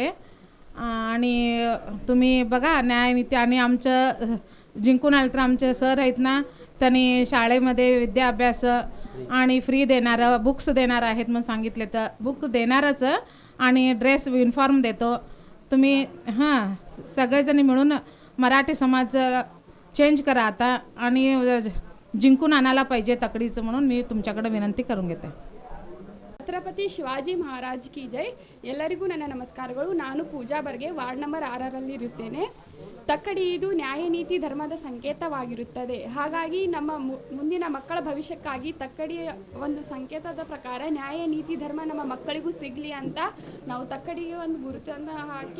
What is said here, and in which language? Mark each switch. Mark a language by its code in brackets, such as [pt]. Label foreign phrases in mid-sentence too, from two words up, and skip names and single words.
[mr] आणि तुम्ही बघा न्याय नीती आणि आमचं जिंकून आलं तर आमचे सर आहेत ना, त्यांनी शाळेमध्ये विद्याभ्यास आणि फ्री देणारं बुक्स देणार आहेत म्हणून सांगितले, तर बुक देणारच आणि [en] dress uniform [mr] देतो. तुम्ही सगळेजणी मिळून मराठी समाज चेंज करा आता आणि जिंकून आणायला पाहिजे तकडीचं म्हणून मी तुमच्याकडे विनंती करून घेते. [kn] ಛತ್ರಪತಿ ಶಿವಾಜಿ ಮಹಾರಾಜ್ ಕಿ ಜೈ. ಎಲ್ಲರಿಗೂ ನನ್ನ ನಮಸ್ಕಾರಗಳು. ನಾನು ಪೂಜಾ ಬರ್ಗೆ, [en] ward number [kn] 6ರಲ್ಲಿ ಇರುತ್ತೇನೆ. ತಕ್ಕಡಿ ಇದು ನ್ಯಾಯ ನೀತಿ ಧರ್ಮದ ಸಂಕೇತವಾಗಿರುತ್ತದೆ. ಹಾಗಾಗಿ ನಮ್ಮ ಮುಂದಿನ ಮಕ್ಕಳ ಭವಿಷ್ಯಕ್ಕಾಗಿ ತಕ್ಕಡಿಯ ಒಂದು ಸಂಕೇತದ ಪ್ರಕಾರ ನ್ಯಾಯ ನೀತಿ ಧರ್ಮ ನಮ್ಮ ಮಕ್ಕಳಿಗೂ ಸಿಗಲಿ ಅಂತ ನಾವು ತಕ್ಕಡಿಗೆ ಒಂದು ಗುರುತನ್ನು ಹಾಕಿ